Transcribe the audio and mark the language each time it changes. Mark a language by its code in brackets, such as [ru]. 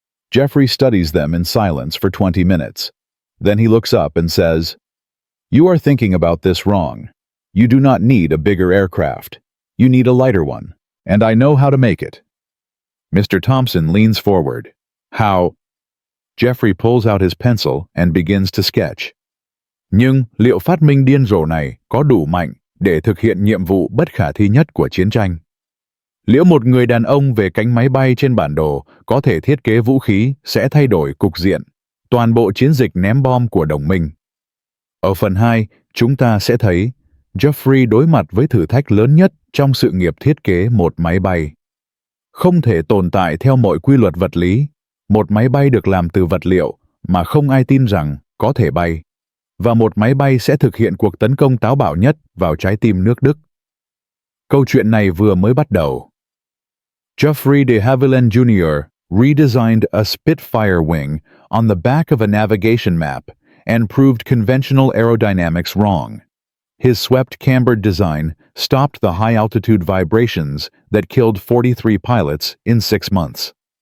[en] Geoffrey studies them in silence for 20 minutes. Then he looks up and says, "You are thinking about this wrong. You do not need a bigger aircraft. You need a lighter one, and I know how to make it." Mr. Thompson leans forward. "How?" Geoffrey pulls out his pencil and begins to sketch. [vi] Nhưng liệu phát minh điên rồ này có đủ mạnh để thực hiện nhiệm vụ bất khả thi nhất của chiến tranh? Liệu một người đàn ông về cánh máy bay trên bản đồ có thể thiết kế vũ khí sẽ thay đổi cục diện, toàn bộ chiến dịch ném bom của đồng minh? Ở phần 2, chúng ta sẽ thấy Geoffrey đối mặt với thử thách lớn nhất trong sự nghiệp thiết kế một máy bay. Không thể tồn tại theo mọi quy luật vật lý. Một máy bay được làm từ vật liệu mà không ai tin rằng có thể bay. Và một máy bay sẽ thực hiện cuộc tấn công táo bạo nhất vào trái tim nước Đức. Câu chuyện này vừa mới bắt đầu. [en] Geoffrey de Havilland Jr. redesigned a Spitfire wing on the back of a navigation map and proved conventional aerodynamics wrong. His swept cambered design stopped the high-altitude vibrations that killed 43 pilots in 6 months.